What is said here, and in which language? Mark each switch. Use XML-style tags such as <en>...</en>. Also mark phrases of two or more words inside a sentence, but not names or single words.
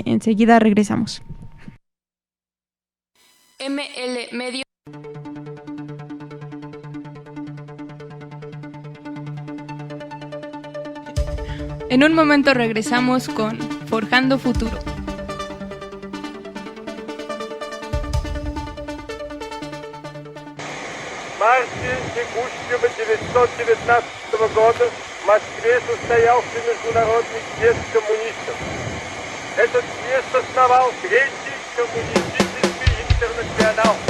<es>Enseguida regresamos. ML Medios. En un momento regresamos con Forjando Futuro.</es> <ru>Марте текущего 919 года в Москве состоялся Международный съезд коммунистов. Этот съезд основал Третий коммунистический интернационал.</ru>